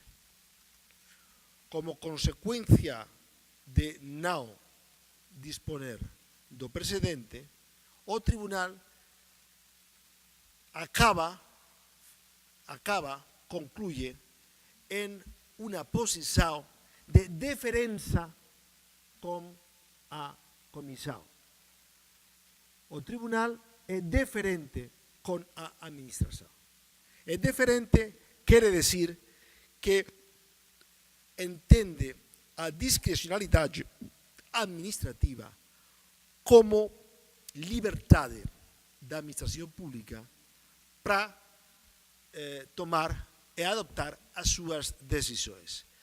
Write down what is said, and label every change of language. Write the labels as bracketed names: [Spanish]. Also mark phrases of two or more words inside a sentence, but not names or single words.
[Galician] Como consecuencia de no disponer do precedente, o tribunal [Spanish] concluye en una [Galician] posición de deferencia con a Comisión. O tribunal é deferente con a administración. É deferente quere decir que entende a discrecionalidade administrativa como liberdade da administración pública para tomar e adoptar as súas decisões.